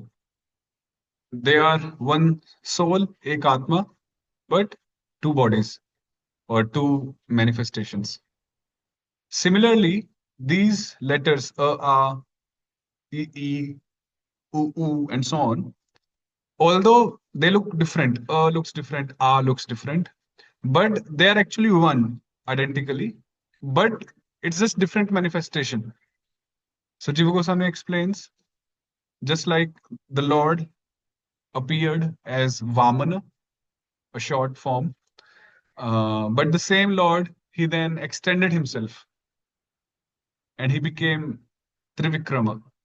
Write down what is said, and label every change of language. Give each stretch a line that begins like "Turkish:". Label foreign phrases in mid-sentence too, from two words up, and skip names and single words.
English: They are one soul,
Hindi: एक आत्मा,
English: but two bodies or two manifestations. Similarly, these letters a, e, u, and so on, although they look different, looks different, a looks different, but they are actually one identically, but it's just different manifestation. So Jiva Goswami explains, just like the Lord appeared as Vamana, a short form, but the same Lord, he then extended himself and he became Trivikrama.